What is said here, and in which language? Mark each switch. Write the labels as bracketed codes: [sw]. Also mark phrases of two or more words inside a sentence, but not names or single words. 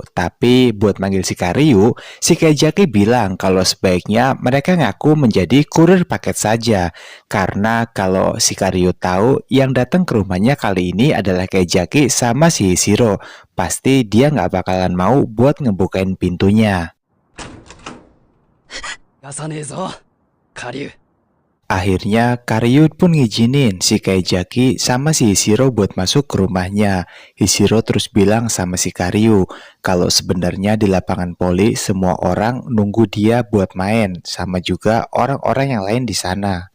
[id] Tapi buat manggil si Karyu, si Kaijaki bilang kalau sebaiknya mereka ngaku menjadi kurir paket saja. Karena kalau si Karyu tahu yang datang ke rumahnya kali ini adalah Kaijaki sama si Hishiro, pasti dia nggak bakalan mau buat ngebukain pintunya. [ja] 出さねえぞ、下流。 [id] Akhirnya Karyu pun ngizinin si Kaijaki sama si Hishiro buat masuk ke rumahnya. Hishiro terus bilang sama si Karyu kalau sebenarnya di lapangan voli semua orang nunggu dia buat main, sama juga orang-orang yang lain di sana.